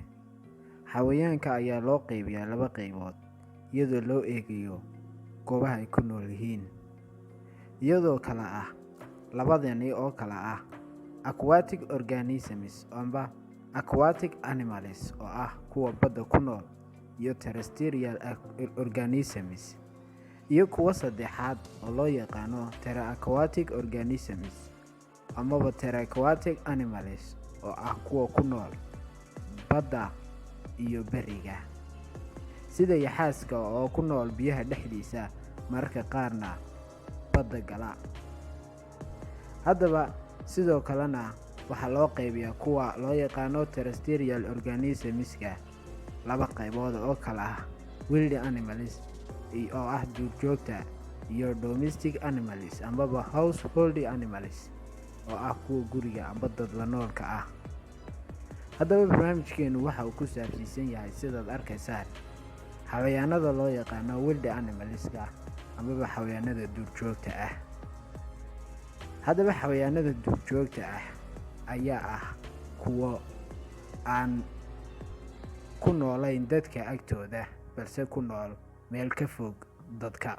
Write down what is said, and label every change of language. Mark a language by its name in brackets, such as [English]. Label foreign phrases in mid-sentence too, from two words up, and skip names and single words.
[Somali] Xayawaanka ayaa loo qaybiyaa laba qaybood iyadoo loo eegayo goobaha ay ku nool yihiin, iyadoo kala ah labadani oo kala ah [English] aquatic organisms [Somali] amba [English] aquatic animals [Somali] oo ah kuwa badda ku nool, iyo [English] terrestrial organisms, [Somali] iyo kuwa saddexaad oo loo yaqaano [English] aquatic organisms [Somali] amaba [English] aquatic animals [Somali] oo ah kuwa ku nool badda iyo bariga, sida yaxaaska oo ku nool biyaha dhexdiisa mararka qaarna badda gala. Haddaba sidoo kalena waxaa loo qaybiyaa kuwa loo yaqaano [English] terrestrial organismska [Somali] laba qaybood oo kala ah [English] wild animals [Somali] oo ah duurjoogta, iyo [English] domestic animals [Somali] amaba [English] household animals [Somali] oo ah kuwa guriga amba dad la noolka ah. Haddaba barnaamijkeenu waxa uu ku saabsan yahay sidaad arkaysaan xayawaanada loo yaqaano [English] wild animalska [Somali] amaba xayawaanada duurjoogta ah. Haddaba xayawaanada duurjoogta ah ayaa ah kuwa aan ku noolayn dadka agtooda balse ku nool meel ka fog dadka.